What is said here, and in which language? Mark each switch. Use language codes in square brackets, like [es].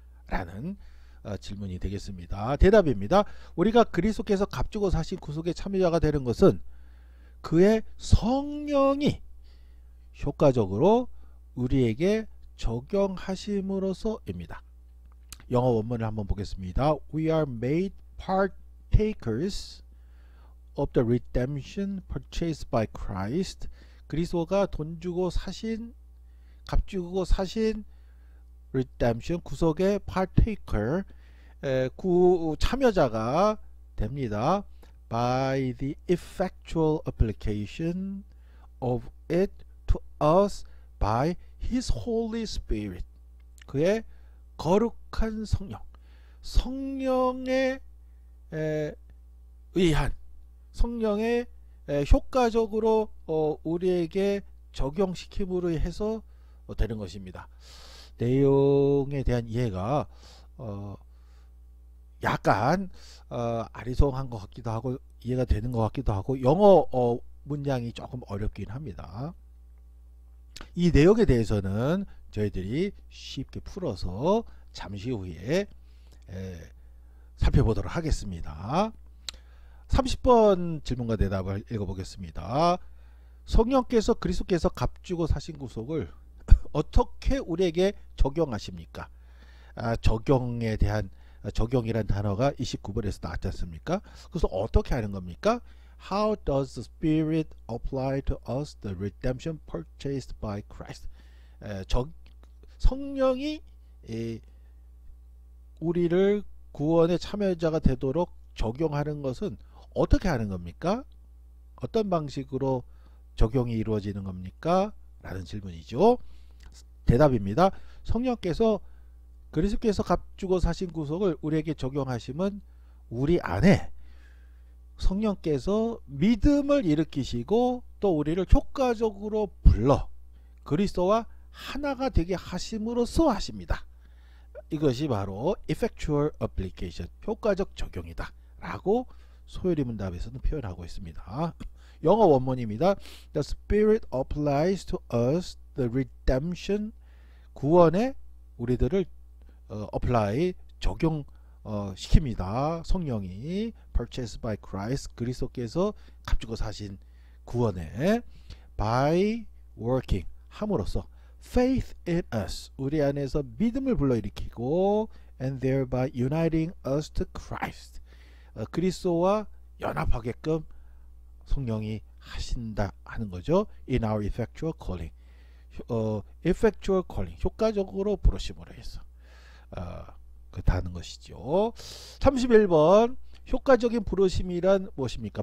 [ko] 라는 질문이 되겠습니다. 대답입니다. 우리가 그리스도께서 값주고 사신 구속의 참여자가 되는 것은 그의 성령이 효과적으로 우리에게 적용하심으로써입니다. 영어 원문을 한번 보겠습니다. [en] We are made partakers of the redemption purchased by Christ. [ko] 그리스도가 돈 주고 사신, 값 주고 사신 redemption, 구속의 partaker, 참여자가 됩니다. [en] By the effectual application of it to us by His Holy Spirit. [ko] 그의 거룩한 성령, 성령에 의한, 성령의 효과적으로 우리에게 적용시킴으로 해서 되는 것입니다. 내용에 대한 이해가 약간 아리송한 것 같기도 하고 이해가 되는 것 같기도 하고 영어 문장이 조금 어렵긴 합니다. 이 내용에 대해서는 저희들이 쉽게 풀어서 잠시 후에 살펴보도록 하겠습니다. 30번 질문과 대답을 읽어보겠습니다. 성령께서 그리스도께서 값주고 사신 구속을 어떻게 우리에게 적용하십니까? 적용에 대한 적용이란 단어가 29번에서 나왔지 않습니까? 그래서 어떻게 하는 겁니까? [en] How does the Spirit apply to us the redemption purchased by Christ? [ko] 성령이 우리를 구원의 참여자가 되도록 적용하는 것은 어떻게 하는 겁니까? 어떤 방식으로 적용이 이루어지는 겁니까? 라는 질문이죠. 대답입니다. 성령께서 그리스도께서 값주고 사신 구속을 우리에게 적용하시면 우리 안에 성령께서 믿음을 일으키시고 또 우리를 효과적으로 불러 그리스도와 하나가 되게 하심으로써 하십니다. 이것이 바로 effectual application, 효과적 적용이다 라고 소요리 문답에서는 표현하고 있습니다. 영어 원문입니다. [en] The Spirit applies to us the redemption, [ko] 구원에 우리들을 [en] apply, [ko] 적용 시킵니다. 성령이 [en] purchased by Christ, [ko] 그리스도께서 값주고 사신 구원에 [en] by working, [ko] 함으로써 [en] faith in us, [ko] 우리 안에서 믿음을 불러일으키고 [en] and thereby uniting us to Christ, [ko] 그리스도와 연합하게끔 성령이 하신다 하는 거죠. [en] In our effectual calling, effectual calling, [ko] 효과적으로 부르심으로 해서 그렇다는 것이죠. 31번 효과적인 부르심이란 무엇입니까?